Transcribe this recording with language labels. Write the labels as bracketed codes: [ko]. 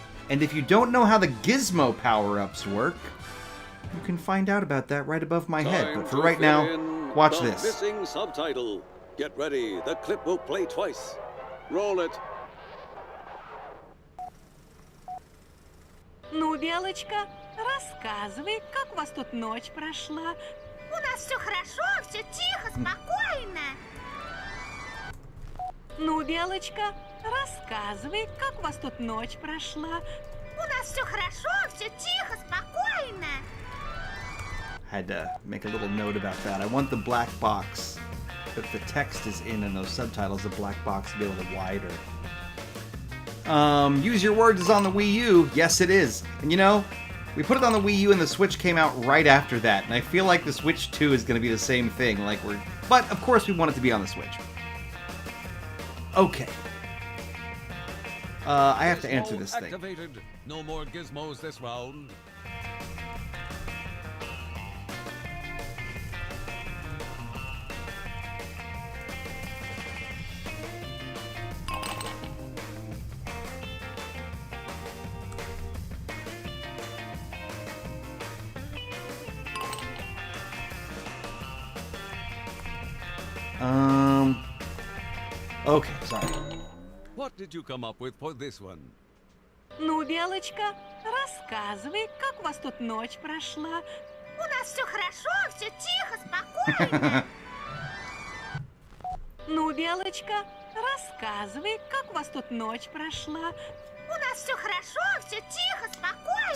[en] And if you don't know how the gizmo power-ups work, you can find out about that right above my head. But for right now, watch this. Missing subtitle. Get ready. The clip will play twice. Roll it. [ru] Ну, Белочка, рассказывай, как у вас тут ночь прошла. У нас все хорошо, все тихо, спокойно. Ну, Белочка, рассказывай, как у вас тут ночь прошла. У нас все хорошо, все тихо, спокойно. [en] Had to make a little note about that. I want the black box that the text is in and those subtitles, the black box, to be a little wider. Use Your Words is on the Wii U. Yes, it is. And you know, we put it on the Wii U and the Switch came out right after that. And I feel like the Switch 2 is going to be the same thing. But, of course, we want it to be on the Switch. Okay. I have to answer this thing. Activated. No more gizmos this round. Okay, sorry. What did you come up with for this one? [ru] Ну, Белочка, рассказывай, как у вас тут ночь прошла. У нас все хорошо, все тихо, спокойно. Ну, Белочка, рассказывай, как у вас тут ночь прошла. У нас все хорошо, все тихо, спокойно.